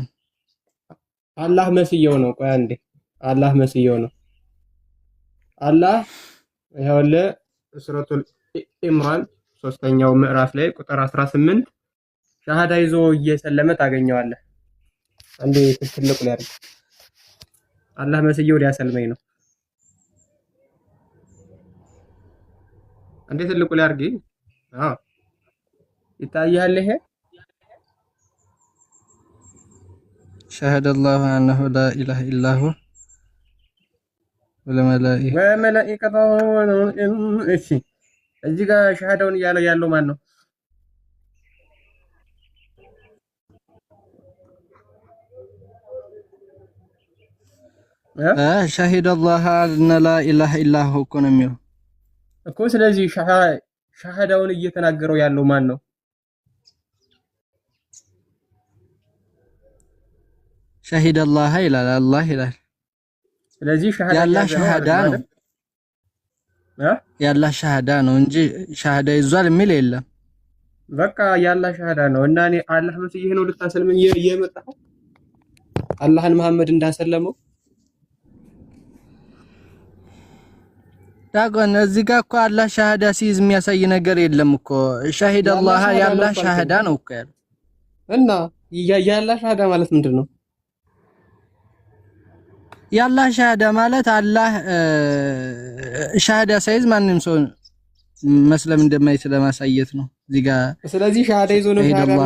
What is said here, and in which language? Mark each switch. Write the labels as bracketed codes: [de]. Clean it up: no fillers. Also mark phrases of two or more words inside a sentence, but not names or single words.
[am] አላህ መስየው ነው ቆይ አንዴ አላህ መስየው ነው አላህ ይኸውልህ ሱረቱል ኢምራን 3ኛው ምዕራፍ ላይ ቁጥር 18 ሻሃዳ ይዞ እየሰለመ ታገኘዋለህ አንዴ ትልቁ ላይ አይደል አላህ መስየው ሊያሰልመኝ ነው አንዴ ትልቁ ላይ አርጊ አዎ ይታያል ይሄ [ar] شهد الله أنه لا إله إلا هو [am] ወመላኢከቱሁ እሺ እዚህ ጋር ሻሃዳውን ያለው ማን ነው [ar] شهد الله أن لا إله إلا هو [am] እኮ ነው የሚለው እኮ ስለዚህ ሻሃዳውን እየተናገረው ያለው ማን ነው [ar] شهد الله إلى الله إلى [am] ስለዚህ ያላህ ሻሃዳ ነው ያላህ ሻሃዳ ነው እንጂ ሻሃዳ ይዟል የሚል የለም በቃ ያላህ ሻሃዳ ነው እና እኔ አላህ መስየህ ነው ልታሰልም የመጣው አላህን መሐመድ እንዳሰለመው ዳጎን እዚህ ጋር እኮ አላህ ሻሃዳ ሲይዝ የሚያሳይ ነገር የለም እኮ [ar] شهد الله [am] ያላህ ሻሃዳ ነው እኮ ያለው እና ያላህ ሻሃዳ ማለት ምንድነው ያላህ ሻሃዳ ማለት አላህ ሻሃዳ ሳይዝ ማንንም ሰው መስለም እንደማይችል ለማሳየት ነው እዚህ ጋር ስለዚህ ሻሃዳ ይዞ ነው ሻሃዳ